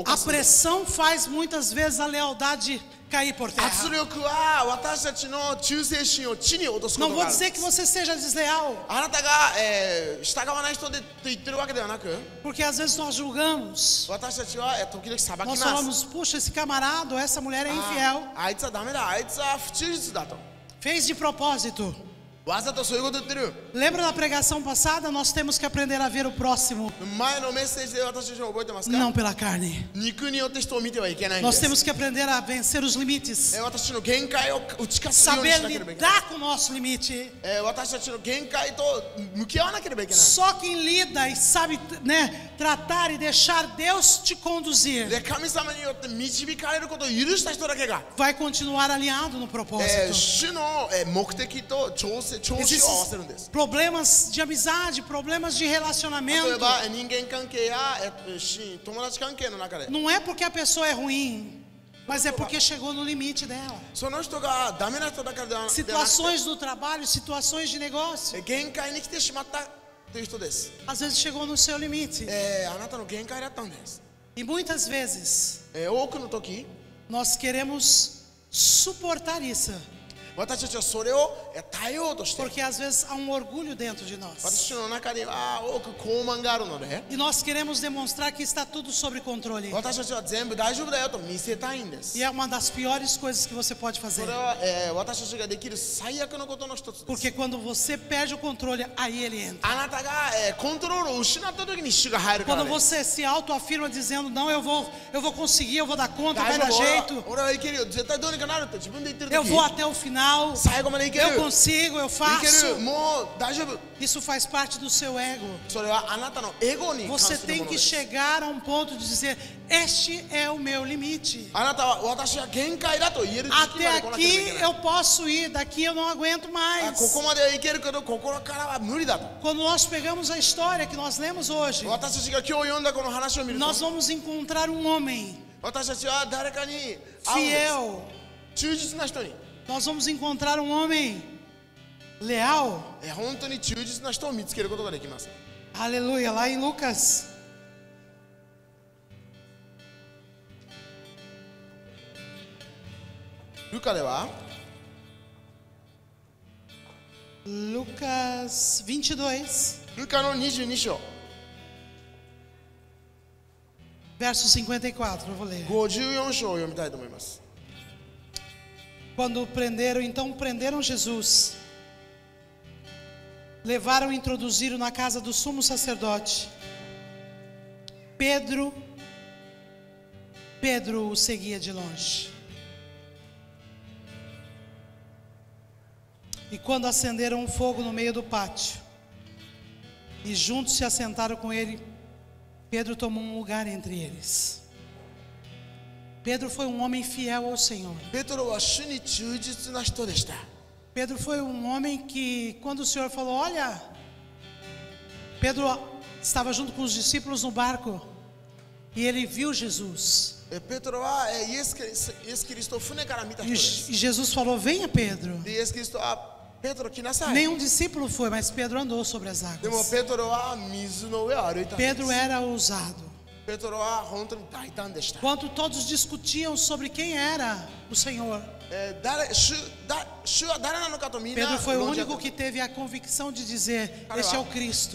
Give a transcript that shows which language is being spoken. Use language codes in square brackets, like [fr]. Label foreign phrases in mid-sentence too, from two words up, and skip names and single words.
[pt] A [ja] 犯すんです [pt] pressão faz muitas vezes a lealdade cair por [ja] 圧 [pt] terra. [ja] 力は私たちの忠誠心を地に落とすこ [pt] Não [ja] と [pt] vou [ja] があるん [pt] dizer [ja] で [pt] que [ja] す [pt] você seja desleal, [ja] あなたが、従わない人でと言ってるわけではなく [pt] porque às vezes nós julgamos. [ja] 私たちは時々裁き [pt] Nós [ja] ます [pt] falamos, puxa, esse camarada ou essa mulher é infiel. [ja] あいつはダメだあいつは不忠実だと [pt] Fez de propósito. [ja] わざとそういうこと言ってる [pt] Lembra da pregação passada? Nós temos que aprender a ver o próximo, [ja] 前のメッセージで私たちは覚えてますか [pt] não pela carne. [ja] 肉によって人を見てはいけないんで [pt] Nós [ja] す [pt] temos que aprender a vencer os limites. [ja] 私の限界を打ち勝つように [pt] Saber [ja] しなければいけない [pt] lidar com o nosso limite. [ja] 私たちの限界と向き合わなければいけない [pt] Só quem lida e sabe, né, tratar e deixar Deus te conduzir [ja] で神様によって導かれることを許した人だけが [pt] vai continuar alinhado no propósito. [ja] 主の目的と調子を合わせるんです [pt] Problemas de amizade, problemas de [ja] 例え [pt] relacionamento, [ja] ば人間関係や友達関係の中で [pt] não é porque a pessoa é ruim, mas é porque chegou no limite dela. [ja] その人がダメな人だからではなくて [pt] Situações do trabalho, situações de negócio, [ja] 限界に来てしまったという人です [pt] às vezes chegou no seu limite. [ja] あなたの限界だったんです [pt] E muitas vezes [ja] 多くの時 [pt] nós queremos suportar isso, [ja] 私たちはそれを耐えようとして [pt] porque às vezes há um orgulho dentro de nós. [ja] 私の中には多く傲慢があるので [pt] E nós queremos demonstrar que está tudo sob controle. [ja] 私たちは全部大丈夫だよと見せたいんです [pt] E é uma das piores coisas que você pode [ja] そ [pt] fazer. [ja] れは、私たちができる最悪のことの一つです [pt] Porque quando você perde o controle, aí ele entra. [ja] あなたが、コントロールを失った時に主が入るから [pt] Quando [ja] です [pt] você se autoafirma dizendo, não, eu vou conseguir, eu vou dar conta, [ja] 大 [pt] vai [ja] 丈 [pt] dar [ja] 夫 [pt] jeito, [ja] 俺はいけるよ絶対どうにかなるって自分で言ってる [pt] eu [ja] 時 [pt] vou até o final, [ja] 最後までいける [pt] eu consigo, eu [ja] いけ [pt] faço. [ja] るもう大丈夫 [pt] Isso faz parte do seu ego. [ja] それはあなたのエゴに関 [pt] Você [ja] する [pt] tem [ja] もの [pt] que [ja] です [pt] chegar a um ponto de dizer, este é o meu limite. [ja] あなたは私は限界だと言える時期 [pt] Até [ja] まで来なければい [pt] aqui [ja] けない [pt] eu posso ir, daqui eu não aguento [ja] こ [pt] mais. [ja] こまではいけるけどここからは無理だと [pt] Quando nós pegamos a história que nós lemos hoje, [ja] 私たちが今日読んだこの話を見ると [pt] nós vamos encontrar um homem [ja] 私たちは誰かに会うんです [pt] fiel, [ja] 忠実な人に [pt] nós vamos encontrar um homem leal. [ja] 本当に忠実な人を見つけることができます [pt] Aleluia, lá em Lucas. [ja] Lucas では [pt] Lucas 22, [ja] ルカの22章 [pt] verso 54, eu vou ler. [ja] 54 章を読みたいと思います [pt] Quando prenderam Jesus, levaram e introduziram na casa do sumo sacerdote. Pedro o seguia de longe. E quando acenderam um fogo no meio do pátio, e juntos se assentaram com ele, Pedro tomou um lugar entre eles. Pedro foi um homem fiel ao Senhor. [ja] ペトロは主に忠実な人でした [pt] Pedro foi um homem que, quando o Senhor falou, olha, Pedro estava junto com os discípulos no barco, e ele viu Jesus. [ja] ペトロはイエスキリストを船から見た人 [pt] E [ja] です [pt] Jesus falou, venha Pedro. [ja] でイエスキリストはペトロ来なさい [pt] Nenhum discípulo foi, mas Pedro andou sobre as [ja] でも [pt] águas. [ja] ペトロは水の上を歩いたんです [pt] Pedro era ousado. [ja] ペトロは本当に大胆でした [pt] Enquanto todos discutiam sobre quem era o Senhor, [ja] 주가誰なのかとみんな [pt] Pedro foi o [ja] 論じ合って [pt] único que teve a convicção de dizer: Este é o Cristo.